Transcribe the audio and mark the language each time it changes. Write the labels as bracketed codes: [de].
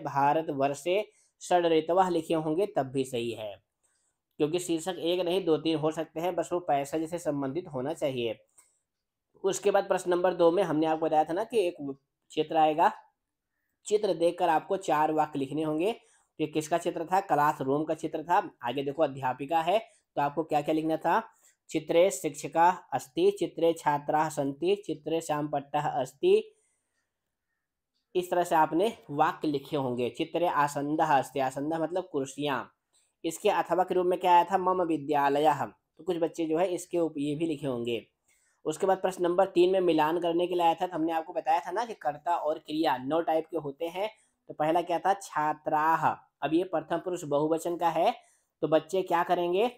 [sa] भारत वर्षे षड ऋतवः [hi] लिखे होंगे तब भी सही है, क्योंकि शीर्षक एक नहीं दो तीन हो सकते हैं, बस वो पैसेज से संबंधित होना चाहिए। उसके बाद प्रश्न नंबर 2 में हमने आपको बताया था ना कि एक चित्र आएगा, चित्र देखकर आपको 4 वाक्य लिखने होंगे। तो ये किसका चित्र था? क्लासरूम का चित्र था। आगे देखो अध्यापिका है, तो आपको क्या क्या लिखना था? [sa] चित्रे शिक्षिका अस्ति, चित्रे छात्राः सन्ति, चित्रे श्यामपट्टः अस्ति। [hi] इस तरह से आपने वाक्य लिखे होंगे। [sa] चित्रे आसन्दः अस्ति, [hi] आसन्दः मतलब कुर्सियाँ। इसके अथवा के रूप में क्या आया था? [sa] मम विद्यालयः। [hi] तो कुछ बच्चे जो है इसके ये भी लिखे होंगे। उसके बाद प्रश्न नंबर 3 में मिलान करने के लिए आया था। तो हमने आपको बताया था ना कि कर्ता और क्रिया 9 टाइप के होते हैं। तो पहला क्या था? छात्राः। अब ये प्रथम पुरुष बहुवचन का है, तो बच्चे क्या करेंगे?